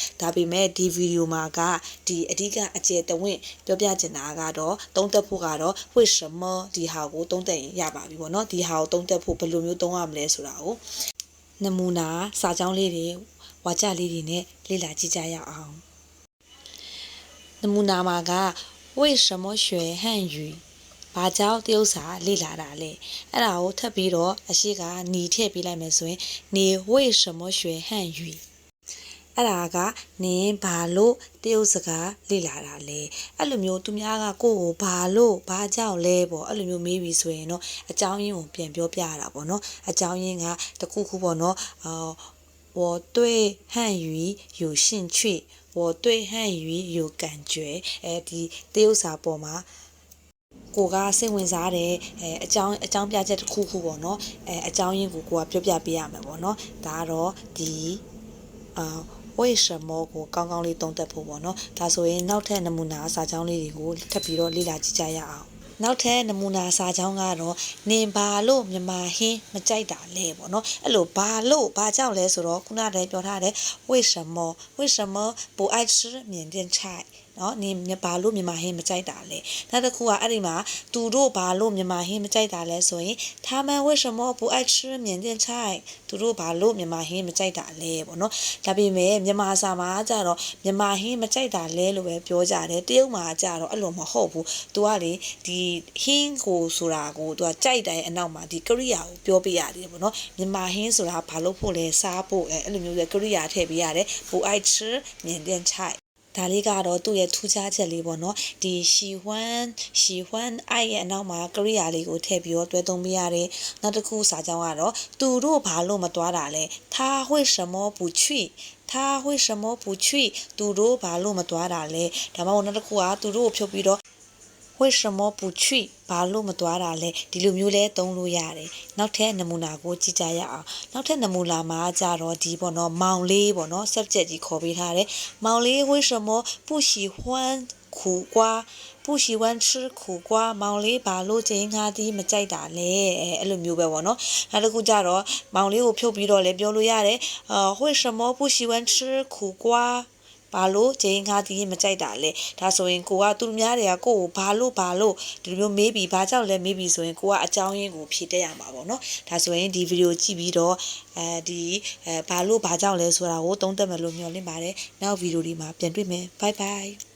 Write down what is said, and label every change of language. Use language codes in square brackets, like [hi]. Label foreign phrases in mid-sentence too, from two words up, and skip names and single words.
[my] ဒါပေမဲ့ဒီဗီဒီယိုမှာကဒီအဓိကအကျယ်တဝင့်ပြောပြချင်တာကတော့သုံးသက်ဖို့ကတော့为什么ဒီဟာ ကိုသုံးသက်ရင်ရပါပြီပေါ့နော်ဒီဟာကိုသုံးသက်ဖို့ဘယ်လိုမျိုးသုံးရမလဲဆိုတာကိုနမူနာစာကြောင်းလေးတွေဝါကြလေးတွေနဲ့လေ့လာကြည့်ကြရအောင်နမူနာမှာက [zh] 为什么学汉语 [my] ဘာကြောင့်တရုတ်စာလေ့လာတာလဲအဲ့ဒါကိုထပ်ပြီးတော့အရှိကညီထည့်ပေးလိုက်မယ်ဆိုရင် [zh] 你为什么学汉语 [my] အဲ့ဒါကနင်းဘာလို့တ ရုတ်စကားလေ့လာတာလဲအဲ့လိုမျိုးသူများကကိုယ့်ကိုဘာလို့ဘာကြောင့်လဲပေါ့အဲ့လိုမျိုးမေးပြီးဆိုရင်တော့အကြောင်းရင်းကိုပြန်ပြောပြရတာပေါ့နော်အကြောင်းရင်းကတခုခုပေါ့နော် [zh] 我对汉语有兴趣我对汉语有感觉 [my] ဒီတရုတ်စာပေါ်မှာကိုကစိတ်ဝင်စားတယ်အကြောင်းပြချက်တစ်ခုခုပေါ့နော်အကြောင်း ရင်းကိုကပြောပြပေးရမယ်ပေါ့နော်ဒါကတော့ဒီ为什么ကိုကောင်းကောင်းလေးသုံးသပ်ဖို့ပေါ့နော်ဒါဆိုရင်နောက်ထပ်နမူနာစာကြောင်းလေးတွေကိုထပ်ပြီးတော့လေ့လာကြည့်ကြရအောင်နောက်ထပ်နမူနာစာကြောင်းကတော့နင်ဘာလို့မြန်မာဟင်းမကြိုက်တာလဲပေါ့ နော်အဲ့လိုဘာလို့ဘာကြောင့်လဲဆိုတော့ခုနတည်းပြောထားတယ် [zh] 为什么不爱吃缅甸菜 [my] နော်နင်ဘာလို့မြန်မာဟင်းမကြိုက်တာလဲနောက်တစ်ခုကအဲ့ဒီမှာသူတို့ဘာလို့မြန်မာဟင်းမကြို က်တာလဲဆိုရင် [zh] 他们为什么不爱吃缅甸菜 [my] သူတို့ဘာလို့မြန်မာဟင်းမကြိုက်တာလဲပေါ့နော်ဒါပေမဲ့မြန်မာစာမှာကြတော့မြန်မာဟ င်းမကြိုက်တာလဲလို့ပဲပြောကြတယ်တရုတ်မှာကြတော့အဲ့လိုမဟုတ်ဘူးသူကလေဒီဟင်းကိုဆိုတာကိုသူကကြိုက်တဲ့အနောက်မှာဒီကရိယာကိုပြောပြရတယ်ပေါ့နော်မြန်မာဟင်းဆိုတာဘာလို့ဖို့လဲစားဖို့အဲ့လိုမျိုးပဲကရိယာထည့်ပေးရတယ် [zh] 不爱吃缅甸菜 [my] ဒါလေးကတော့သူ့ရဲ့ထူးခြားချက်လေးပေါ့နော်ဒီ喜欢အဲ့ရဲ့အနောက်မှာကရိယာလေးကိုထည့်ပြီးတော့တွဲသုံးပေးရတယ်နောက်တစ်ခုစာကြောင်းကတော့သူတို့ဘာလို့မသွားတာလဲ [zh] 他为什么不去 [my] သူတို့ဘာလို့မသွားတာလဲဒါမှမဟုတ်နောက်တစ်ခုကသူတို့ကိုဖြုတ်ပြီးတော့ [zh] 为什么不去 [my] ဘာလို့မသွားတာလဲဒီလိုမျိုးလဲသုံးလို့ရတယ်နောက်ထပ်နမူနာကိုကြည့်ကြ ရအောင်နောက်ထပ်နမူနာမှာကြတော့ဒီပေါ့နော်မောင်လေးပေါ့နော် subject ကြီးခေါ်ပေးထားတယ်မောင်လေး [zh] 为什么不喜欢苦瓜不喜欢吃苦瓜 [my] မောင်လေးဘာလို့ကျင်းကားသည်မကြိုက်တာလဲအဲ့လိုမျိုးပဲပေါ့နော် နောက်တစ်ခုကြတော့မောင်လေးကိုဖြုတ်ပြီးတော့လည်းပြောလို့ရတယ် [zh] 为什么不喜欢吃苦瓜 [my] ဘာလို့ကျင်းကားသည်မကြိုက်တာလဲဒါဆိုရင်ကိုကသူများတွေကကိုကိုဘာလို့ဒီလိုမျိုးမေးပြီးဘာကြောင့်လဲမေးပြီးဆိုရင်ကိုကအကြောင်းရင်းကိုဖြေတတ်ရမှာပေါ့နော်ဒါဆိုရင်ဒီဗီဒီယိုကြည့်ပြီးတော့ဘာလို့ဘာကြောင့်လဲဆိုတာကိုသုံးသပ်မယ်လို့မျှော်လင့်ပါတယ်နောက်ဗီဒီယိုဒီမှာပြန်တွေ့မယ် [en] bye bye